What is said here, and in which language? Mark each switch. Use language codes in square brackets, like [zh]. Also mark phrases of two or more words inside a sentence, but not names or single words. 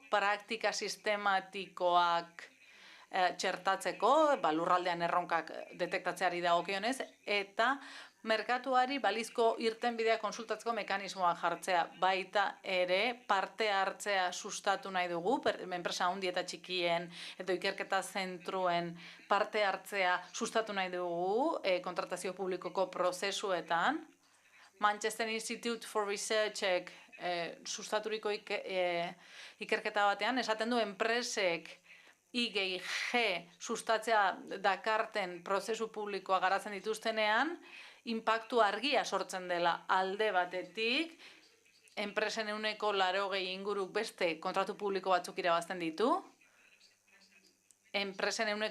[eu] praktika sistematikoak txertatzeko, lurraldean erronkak detektatzeari dagokionez, eta merkatuari balizko irtenbidea konsultatzeko mekanismoak jartzea, baita ere parte hartzea sustatu nahi dugu, enpresa handi eta txikien edo ikerketa zentruen parte hartzea sustatu nahi dugu kontratazio publikoko prozesuetan. Manchester Institute for Researchek sustaturiko ikerketa batean, esaten du enpresek IGG sustatzea dakarten prozesu publikoa garatzen dituztenean, inpaktu argia sortzen dela alde batetik, enpresen 80% inguruk beste kontratu publiko batzuk irabazten ditu, enpresen